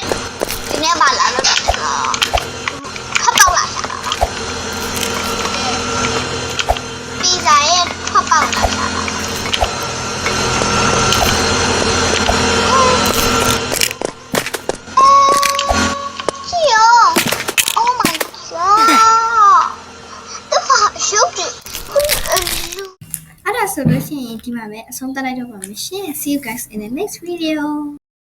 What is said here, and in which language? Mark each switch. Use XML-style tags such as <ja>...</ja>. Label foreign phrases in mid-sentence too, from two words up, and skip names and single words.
<my>ဒီနေ့ပါလာလို့ခပ်ပေါက်လာရှာတာပါပီဇာရဲ့ခပ်ပေါက်လာရှာတာကြည့်ရော</my> <en>Oh my god</en> <my>တဖာရုပ်တွေ အဲ့ဒါဆိုလို့ရှိရင်ဒီမှာပဲအဆုံးသတ်လိုက်တော့ပါမယ်ရှင်</my> <en>See you guys in the next video</en>